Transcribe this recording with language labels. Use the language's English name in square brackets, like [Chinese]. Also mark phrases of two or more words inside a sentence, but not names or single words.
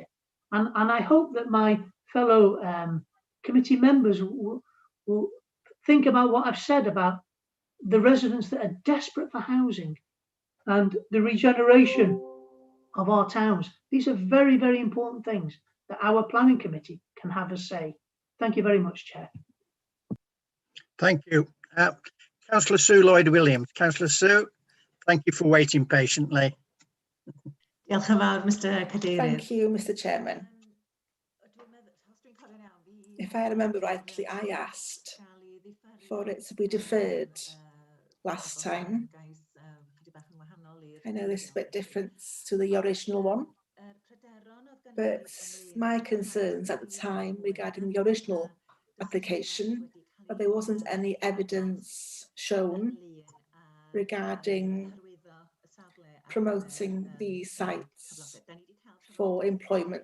[English] And I hope that my fellow committee members will think about what I've said about the residents that are desperate for housing and the regeneration of our towns. These are very, very important things that our planning committee can have a say. Thank you very much, Chair. Thank you. Councillor Sue Lloyd-Williams. Councillor Sue, thank you for waiting patiently. [Welsh] Diolch yn fawr, Mr. Cadeirydd. [English] Thank you, Mr. Chairman. If I remember rightly, I asked for it to be deferred last time. I know this is a bit different to the original one, but my concerns at the time regarding the original application, that there wasn't any evidence shown regarding promoting these sites for employment.